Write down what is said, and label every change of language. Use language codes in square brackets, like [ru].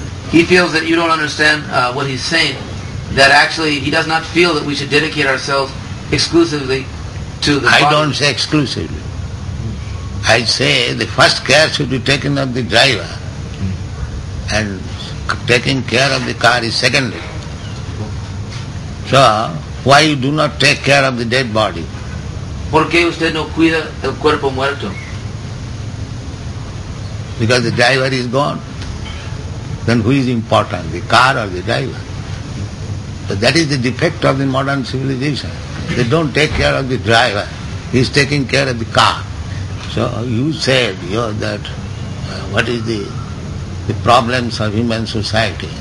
[en] He feels that you don't understand what he's saying, that actually he does not feel that we should dedicate ourselves exclusively to the body. I don't say exclusively. I say the first care should be taken of the driver, and taking care of the car is secondary. So, why you do not take care of the dead body? [es] ¿Por qué usted no cuida el cuerpo muerto? [en] Because the driver is gone. Then who is important, the car or the driver? So that is the defect of the modern civilization. They don't take care of the driver. He is taking care of the car. So you said that what is the problems of human society.